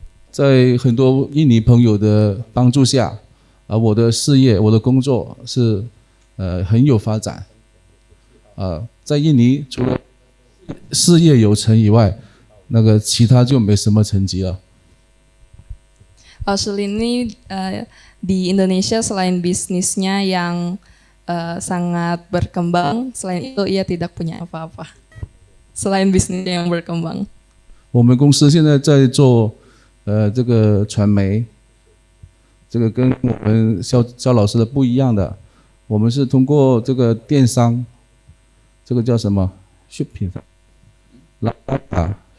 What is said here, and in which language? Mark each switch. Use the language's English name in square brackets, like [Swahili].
[Chinese] 在很多印尼朋友的帮助下，我的事业、我的工作是很有发展。在印尼除了事业有成以外，那个其他就没什么成绩了。 [Indonesian] Lauselin ini di Indonesia selain bisnisnya yang sangat berkembang, selain itu ia tidak punya apa-apa. Selain bisnisnya yang berkembang. [Chinese] 我们公司现在在做这个传媒，这个跟我们肖老师的不一样的，我们是通过这个电商，这个叫什么 shopping，Lazada